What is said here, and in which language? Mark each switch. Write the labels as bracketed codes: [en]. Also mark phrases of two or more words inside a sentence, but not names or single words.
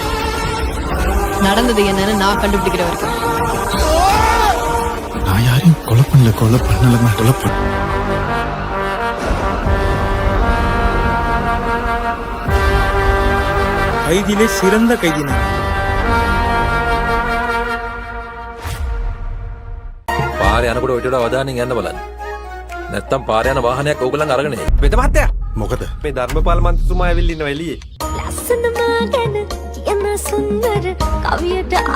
[ta] நடந்தது என்னன்னு நான் கண்டுபிடிக்கிற வரைக்கும். நான் யாரையும் கொலை பண்ணலமா கொலை பண்ண கைதியிலே சிறந்த கைதி நான். [si] පාරේ යනකොට ඔය ටික අවධානයෙන් යන්න බලන්න. නැත්තම් පාරේ යන වාහනයක් ඕගලන් අරගෙන එයි. වෙද මහත්තයා. මොකද? මේ ධර්මපාල මන්ත්‍රීතුමා ඇවිල්ලා ඉන්නවා එළියේ. ලස්සනම ගැන කියන සුන්දර කවියට